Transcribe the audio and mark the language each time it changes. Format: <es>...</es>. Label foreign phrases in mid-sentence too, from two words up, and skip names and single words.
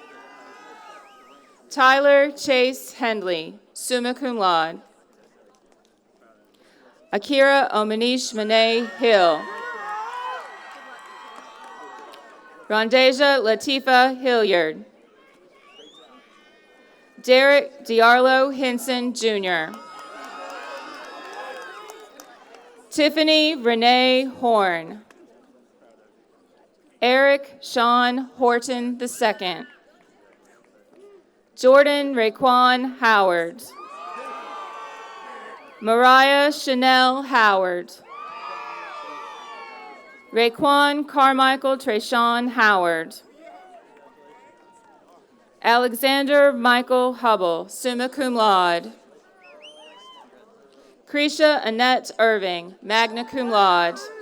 <en>Tyler Chase Hendley,</en> <la>summa cum laude.</la> <en>Akira Omanish Monet Hill. Rondeja Latifa Hilliard. Derek Diarlo Hinson, Jr. Tiffany Renee Horn. Eric Sean Horton II. Jordan Raekwon Howard. Mariah Chanel Howard. Raekwon Carmichael Trayshawn Howard. Alexander Michael Hubble,</en> <la>summa cum laude.</la> <en>Krisha Annette Irving,</en> <la>magna cum laude.</la>